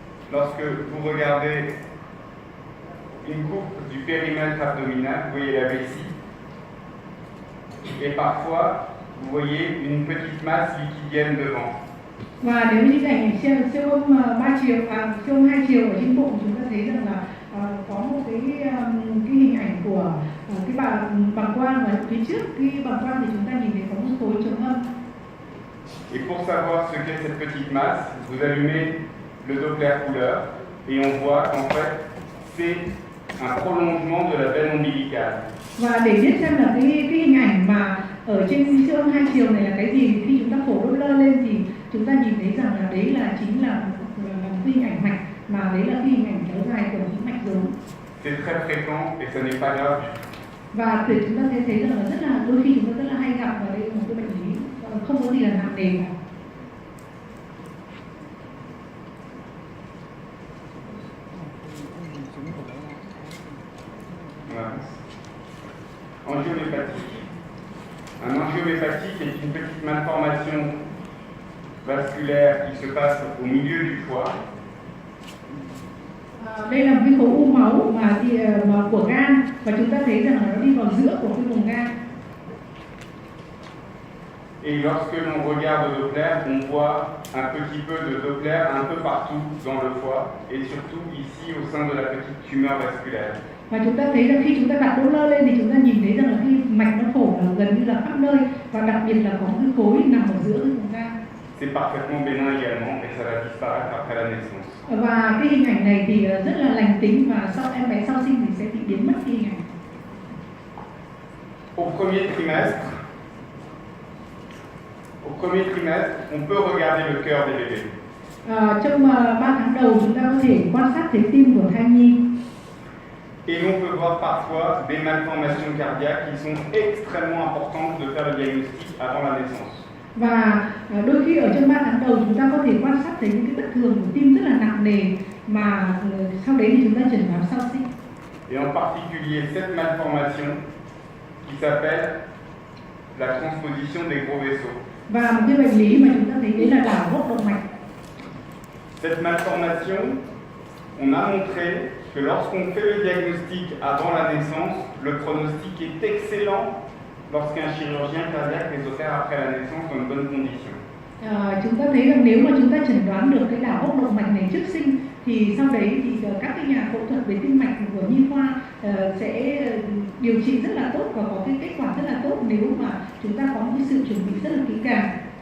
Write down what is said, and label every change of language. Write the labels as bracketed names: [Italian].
[French] Lorsque vous regardez une coupe du périmètre abdominal, vous voyez la vessie, et parfois vous voyez une petite masse liquidienne devant. [Vietnamese] Và nếu như ảnh siêu âm 3 chiều, siêu âm 2 chiều ở trên bụng, chúng ta thấy rằng là có một cái hình ảnh của cái bàng quang, và phía trước cái bàng quang thì chúng ta nhìn thấy có một khối trống âm. [French] Et pour savoir ce qu'est cette petite masse, vous allumez le Doppler couleur et on voit qu'en fait c'est un prolongement de la veine ombilicale. [Vietnamese] Và để biết xem là cái hình ảnh mà ở trên siêu âm 2 chiều này là cái gì, khi chúng ta phổ Doppler lên thì chúng ta nhìn thấy rằng là đấy là chính là một hình ảnh mạch, mà đấy là cái hình ảnh kéo dài của những mạch rốn. [French] C'est très fréquent et ce n'est pas grave. [Vietnamese] Và thì chúng ta thấy rằng là rất là đôi khi chúng ta rất là hay gặp, và đây là một cái bệnh lý không có gì là nặng nề cả. [French] Voilà. Angiomépathie. Un angiomépathie est une petite malformation vasculaire qui se passe au milieu du foie. [Vietnamese] Đây là một cái khối u máu mà của gan, và chúng ta thấy rằng là nó đi vào giữa của cái vùng gan. [French] Et lorsque l'on regarde au Doppler, on voit un petit peu de Doppler un peu partout dans le foie et surtout ici au sein de la petite tumeur vasculaire. [Vietnamese] Và chúng ta thấy là khi chúng ta đặt Doppler lên thì chúng ta nhìn thấy rằng là khi mạch nó phổ là gần như là khắp nơi, và đặc biệt là có một cái khối nằm ở giữa cái vùng gan. [French] C'est parfaitement bénin également et ça va disparaître après la naissance. [Vietnamese] Và cái hình ảnh này thì rất là lành tính, và em bé sau sinh thì sẽ bị biến mất cái hình ảnh. [French] Au premier trimestre, on peut regarder le cœur des bébés. [Vietnamese] Trong 3 tháng đầu chúng ta có thể quan sát thấy tim của thai nhi. [French] Et on peut voir parfois des malformations cardiaques qui sont extrêmement importantes de faire le diagnostic avant la naissance. [Vietnamese] Và đôi khi ở trong 3 tháng đầu chúng ta có thể quan sát thấy những cái bất thường của tim rất là nặng nề, mà sau đấy thì chúng ta chẩn đoán sau sinh. [French] Et en particulier cette malformation qui s'appelle la transposition des gros vaisseaux. [Vietnamese] Và một cái bệnh lý mà chúng ta thấy đấy là đảo gốc động mạch. [French] Cette malformation, on a montré que lorsqu'on fait le diagnostic avant la naissance, le pronostic est excellent lorsqu'un chirurgien cardiaque les opère après la naissance dans une bonne condition. [Vietnamese] Chúng ta thấy rằng nếu mà chúng ta chẩn đoán được cái đảo gốc động mạch này trước sinh, thì sau đấy thì các cái nhà phẫu thuật về tim mạch của nhi khoa sẽ điều trị rất là tốt và có cái kết quả rất là tốt nếu mà chúng ta có một cái sự chuẩn bị rất là kỹ càng.